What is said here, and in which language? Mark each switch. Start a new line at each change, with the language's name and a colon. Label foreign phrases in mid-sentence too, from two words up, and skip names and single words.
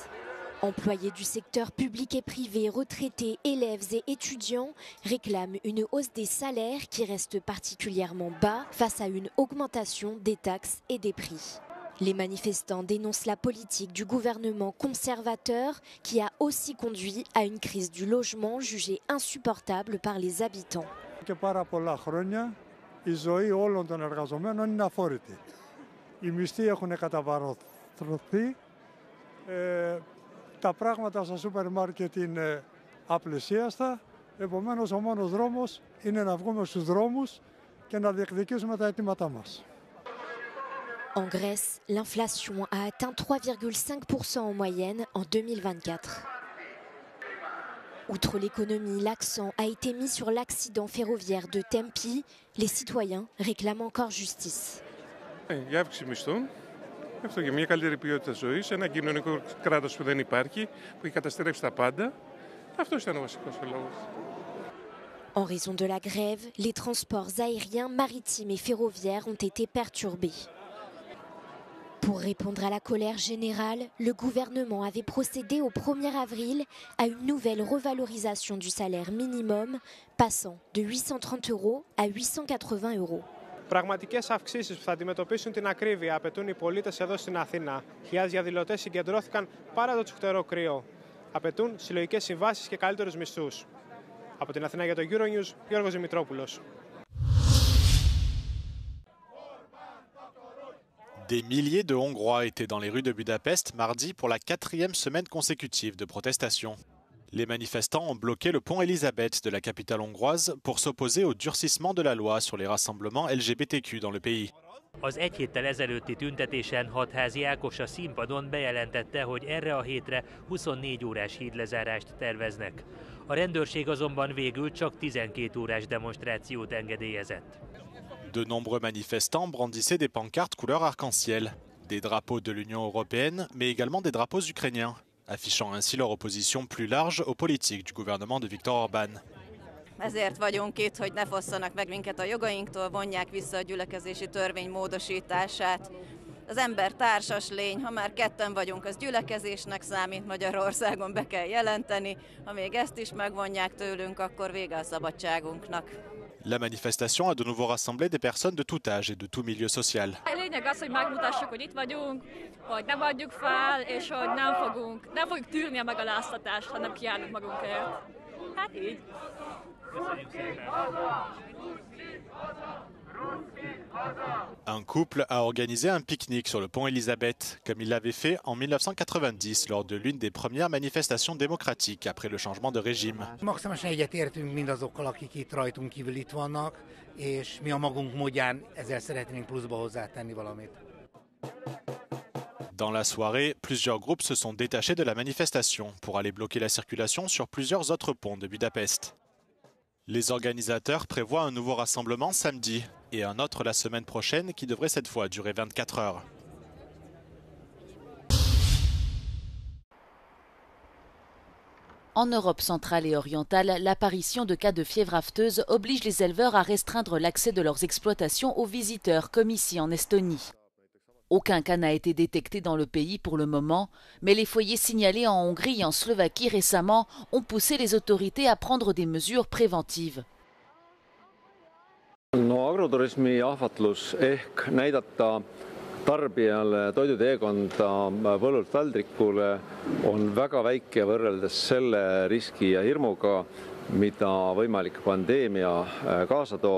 French: Employés du secteur public et privé, retraités, élèves et étudiants réclament une hausse des salaires qui reste particulièrement bas face à une augmentation des taxes et des prix. Les manifestants dénoncent la politique du gouvernement conservateur qui a aussi conduit à une crise du logement jugée insupportable par les habitants.
Greek: Η ζωή όλων των εργαζομένων είναι αφόρητη. Οι μισθοί έχουν καταβαρωθεί, τα πράγματα στα σούπερ μάρκετ είναι απλησίαστα, επομένως ο μόνος δρόμος είναι να βγούμε στους δρόμους και να διεκδικήσουμε τα αιτήματά μας.
French: En Grèce, l'inflation a atteint 3,5% en moyenne en 2024. Outre l'économie, l'accent a été mis sur l'accident ferroviaire de Tempi. Les citoyens réclament encore justice.
Greek: Η αύξηση μισθών, αυτό για μια καλύτερη ποιότητα ζωής, ένα κοινωνικό κράτος που δεν υπάρχει, που έχει καταστρέψει τα πάντα. Αυτό ήταν ο βασικός λόγος.
French: En raison de la grève, les transports aériens, maritimes et ferroviaires ont été perturbés. Pour répondre à la colère générale, le gouvernement avait procédé au 1er avril à une nouvelle revalorisation du salaire minimum, passant de 830 € à 880 €.
Greek: Πραγματικές αυξήσεις που θα αντιμετωπίσουν την ακρίβεια απαιτούν οι πολίτες εδώ στην Αθήνα. Χιλιάδες διαδηλωτές συγκεντρώθηκαν παρά το τσουχτερό κρύο. Απαιτούν συλλογικές συμβάσεις και καλύτερους μισθούς. Από την Αθήνα για το Euronews, Γιώργος Δημητρόπουλος.
French: Des milliers de Hongrois étaient dans les rues de Budapest mardi pour la 4e semaine consécutive de protestation. Les manifestants ont bloqué le pont Elisabeth de la capitale hongroise pour s'opposer au durcissement de la loi sur les rassemblements LGBTQ dans le pays.
Hungarian: Az egy héttel ezelőtti tüntetésen Hatházi Ákos a színpadon bejelentette, hogy erre a hétre 24 órás hídlezárást terveznek. A rendőrség azonban végül csak 12 órás demonstrációt engedélyezett.
French: De nombreux manifestants brandissaient des pancartes couleur arc-en-ciel, des drapeaux de l'Union européenne, mais également des drapeaux ukrainiens, affichant ainsi leur opposition plus large aux politiques du gouvernement de Viktor Orbán.
Hungarian: Ezért vagyunk itt, hogy ne fosszanak meg minket a jogainktól, vonják vissza a gyülekezési törvény módosítását. Az ember társas lény, ha már ketten vagyunk, az gyülekezésnek számít, Magyarországon be kell jelenteni. Ha még ezt is megvonják tőlünk, akkor vége a szabadságunknak.
French: La manifestation a de nouveau rassemblé des personnes de tout âge et de tout milieu social.
Hungarian: A lényeg az, hogy megmutassuk, hogy itt vagyunk, hogy nem adjuk fel, és hogy nem fogjuk tűrni a megaláztatást, hanem kiállunk magunkért. Hát így.
French: Un couple a organisé un pique-nique sur le pont Elisabeth, comme il l'avait fait en 1990 lors de l'une des premières manifestations démocratiques après le changement de régime.
Hungarian: Maximálisan egyetértünk mindazokkal, akik itt rajtunk kívül itt vannak, és mi a magunk módján ezzel szeretnénk pluszba hozzátenni valamit.
French: Dans la soirée, plusieurs groupes se sont détachés de la manifestation pour aller bloquer la circulation sur plusieurs autres ponts de Budapest. Les organisateurs prévoient un nouveau rassemblement samedi et un autre la semaine prochaine qui devrait cette fois durer 24 heures. En Europe centrale et orientale, l'apparition de cas de fièvre afteuse oblige les éleveurs à restreindre l'accès de leurs exploitations aux visiteurs, comme ici en Estonie. Aucun cas n'a été détecté dans le pays pour le moment, mais les foyers signalés en Hongrie et en Slovaquie récemment ont poussé les autorités à prendre des mesures préventives.
Estonian: No agroturismi ahvatlus ehk näidata tarbijale toiduteekonda põllult väldrikule on väga väike võrreldes selle riski ja hirmuga, mida võimalik pandeemia kaasa toob.